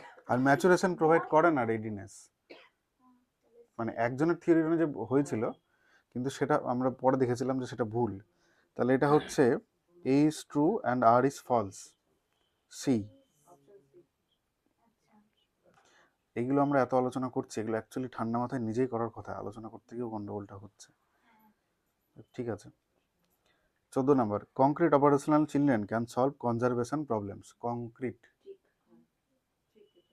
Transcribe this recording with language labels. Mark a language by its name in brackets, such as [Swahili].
[Bangla] আর maturation provide করে না readiness. মানে একজনের থিওরি অনুযায়ী হয়েছিল, কিন্তু সেটা আমরা পরে দেখেছিলাম যে সেটা ভুল। তাহলে এটা হচ্ছে [English] A is true and R is false. C. [Bangla] Option C. আচ্ছা এগুলো আমরা এত আলোচনা করছি, এগুলো অ্যাকচুয়ালি ঠান্ডা মাথায় নিজেই করার কথা, আলোচনা করতে গিয়েও গন্ডগোলটা হচ্ছে। ঠিক আছে। [English] 14 নম্বর, concrete operational children can solve conservation problems. Concrete, [Bangla] ঠিক ঠিক এটা।